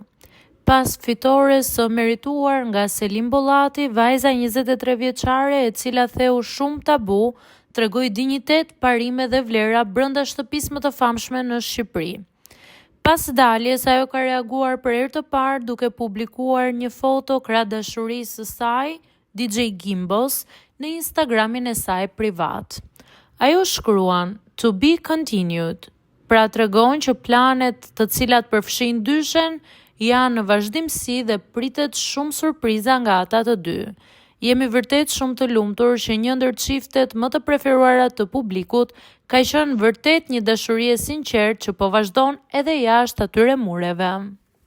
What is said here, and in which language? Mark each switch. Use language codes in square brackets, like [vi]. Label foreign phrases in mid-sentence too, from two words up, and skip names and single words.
[sq] Pas fitores së merituar nga Selin Bollati, vajza 23 vjeçare e cila theu shumë tabu, tregoi dinjitet, parime dhe vlera brenda shtëpisë më të famshme në Shqipëri. Pas daljes, ajo ka reaguar për herë të parë duke publikuar një foto krah dashurisë së saj, DJ Gimbos, në Instagramin e saj privat. Ajo shkruan [en] "To be continued", [sq] pra tregon që planet të cilat përfshin dyshen janë në vazhdimsi dhe pritet shumë surpriza nga ata të dy. Jemi vërtet shumë të lumtur që një ndër çiftet më të preferuara të publikut ka qenë vërtet një dashuri e sinqertë që po vazhdon edhe jashtë atyre mureve.